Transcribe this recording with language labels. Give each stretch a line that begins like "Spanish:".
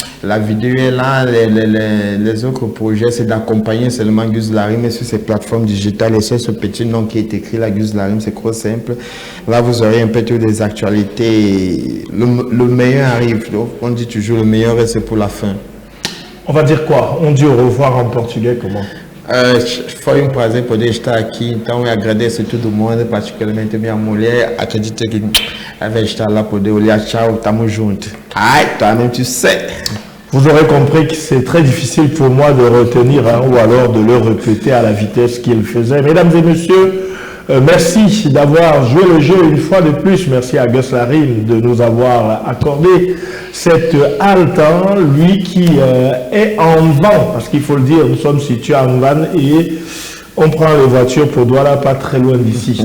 French: La vidéo est là, les autres projets c'est d'accompagner seulement Gus Larim sur ces plateformes digitales et sur ce petit nom qui est écrit là, Gus Larim, c'est trop simple. Là vous aurez un peu toutes les actualités, le meilleur arrive, donc on dit toujours le meilleur c'est pour la fin. On va dire quoi? On dit au revoir en portugais comment?
Portuguese: Foi prazer poder estar aqui, então eu agradeço a todo mundo, particularmente a minha mulher. Acredito que ela vai estar lá poder olhar, tchau, tamo junto.
French: Ai, toi-même tu sais. Vous aurez compris que c'est très difficile pour moi de retenir ou alors de le répéter à la vitesse qu'il faisait. Mesdames et messieurs, merci d'avoir joué le jeu une fois de plus. Merci à Gus Larim de nous avoir accordé cette halte, lui qui est en Van, parce qu'il faut le dire, nous sommes situés en Van et on prend les voitures pour Douala, pas très loin d'ici.